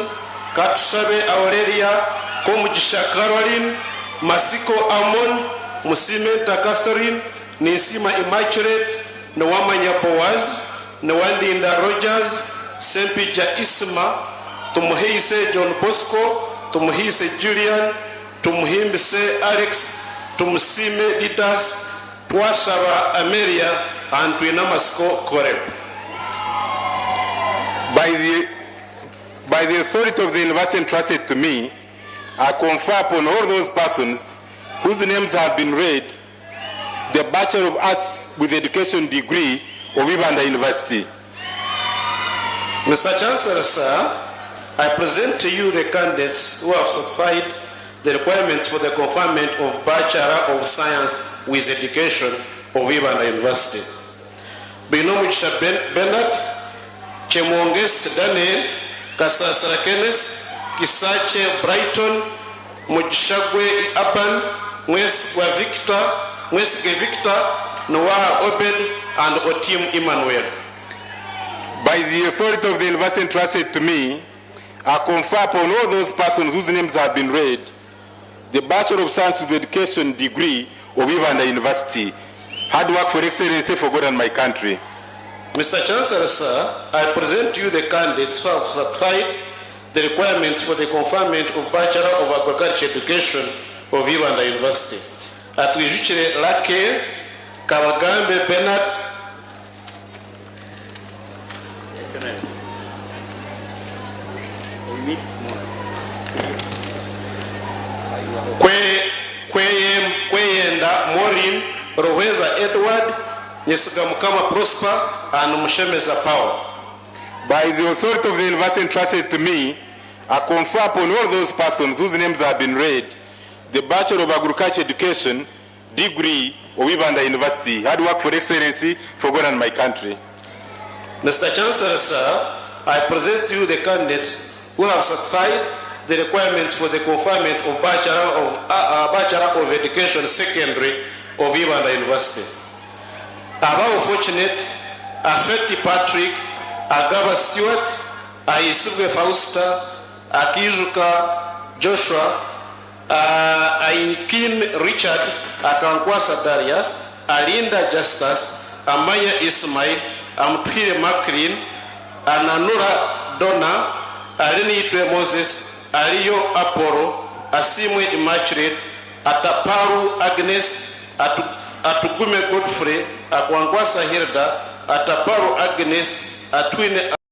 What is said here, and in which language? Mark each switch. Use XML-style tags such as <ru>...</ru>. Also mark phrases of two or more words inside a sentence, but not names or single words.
<en>Katusabe Aurelia, Komugisha Caroline, Masiko Amon, Musimenta Catherine, Nisima Immaculate, Nwamanya Boaz, Nwandinda Rogers, Sempija Isma, Tumuhise John Bosco, Tumuhise Julian, Tumuhimbise Alex, Tumusime Ditas, Twashaba Amelia, and Twinamasko Korep. By the authority of the university entrusted to me, I confer upon all those persons whose names have been read the Bachelor of Arts with Education degree of Ibanda University. Mr. Chancellor, sir, I present to you the candidates who have satisfied the requirements for the conferment of Bachelor of Science with Education of Ibanda University. Binomugisha Bernard, Chemwongesi Daniel, Kasasara Kenneth, Kisache Brighton, Mujishagwe Aban, Mwesgwa Victor, Mwesge Victor, Noah Obed, and Otim Emmanuel. By the authority of the university entrusted to me, I confer upon all those persons whose names have been read the Bachelor of Science with Education degree of Ibanda University. Hard work for excellency for God and my country. Mr. Chancellor, sir, I present to you the candidates who have satisfied the requirements for the conferment of Bachelor of Agriculture Education of Ibanda University. Atwijukire Lake, Kabagambe Bernard, Kweyenda Maureen, Roheza Edward, Nyesigamukama Prosper, and Mushemeza Power. By the authority of the university entrusted to me, I confer upon all those persons whose names have been read the Bachelor of Agriculture Education degree of Ibanda University. Hard work for excellency for God and my country. Mr. Chancellor, sir, I present to you the candidates who have satisfied the requirements for the conferment of Bachelor of Education Secondary of Ibanda University. Above fortunate, Affecti Patrick, Agaba Stewart, Aisubwe Fausta, Akijuka Joshua, Ainkin Richard, Akankwasa Darius, Alinda Justus, Amaya Ismail, Amtwire Maclean, Ananura Donna, Alini Itwe Moses, Aliyo Aporo, Asimwe Immaculate, Ataparu Agnes, Atugume Godfrey, Akwangwasa Hilda, Ataparu Agnes, Atwine</en>